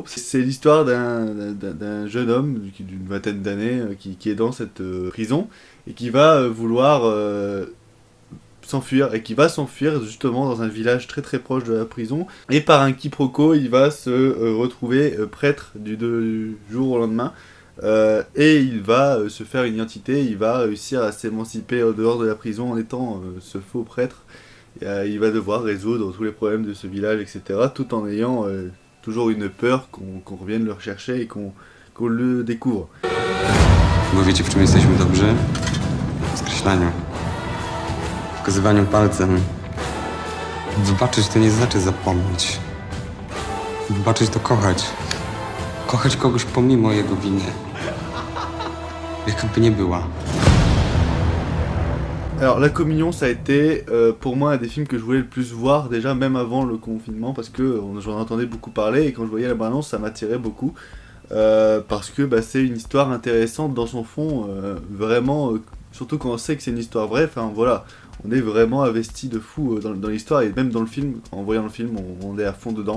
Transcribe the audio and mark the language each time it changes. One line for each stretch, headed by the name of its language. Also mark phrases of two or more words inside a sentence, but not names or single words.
French: C'est l'histoire d'un jeune homme d'une vingtaine d'années qui est dans cette prison et qui va vouloir s'enfuir et qui va s'enfuir justement dans un village très très proche de la prison et par un quiproquo il va se retrouver prêtre du jour au lendemain et il va se faire une identité, il va réussir à s'émanciper au dehors de la prison en étant ce faux prêtre. Il va devoir résoudre tous les problèmes de ce village, etc. Tout en ayant toujours une peur qu'on revienne le rechercher et qu'on le découvre.
Polish: Bo wiecie, w czym jesteśmy dobrzy? W skreślaniu. W pokazywaniu palcem. Wybaczyć to nie znaczy zapomnieć. Wybaczyć to kochać. Kochać kogoś pomimo jego winy. Jaka by nie była.
French: Alors, La Communion, ça a été pour moi un des films que je voulais le plus voir, déjà même avant le confinement, parce que j'en entendais beaucoup parler, et quand je voyais la bande-annonce, ça m'attirait beaucoup, parce que c'est une histoire intéressante dans son fond, vraiment, surtout quand on sait que c'est une histoire vraie, enfin voilà, on est vraiment investi de fou dans l'histoire, et même dans le film, en voyant le film, on est à fond dedans.